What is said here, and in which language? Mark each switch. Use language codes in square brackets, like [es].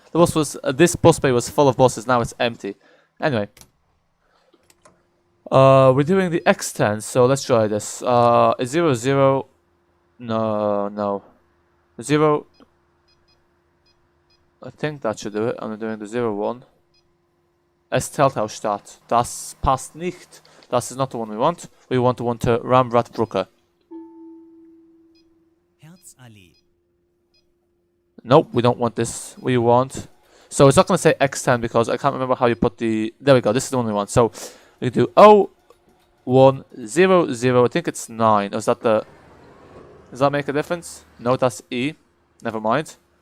[en] The bus was, this bus bay was full of buses. Now it's empty. Anyway. We're doing the X10. So, let's try this. 00. No. 0. I think that should do it. I'm doing the 01. [de] S Teltow Das passt nicht. [en] Das is not the one we want. We want the one to Rambrath Brocke. Nope, we don't want this. We want. So it's not going to say X10 because I can't remember how you put the. There we go. This is the one we want. So we do 0100. I think it's 9. Or is that the. Does that make a difference? No, that's E. Never mind.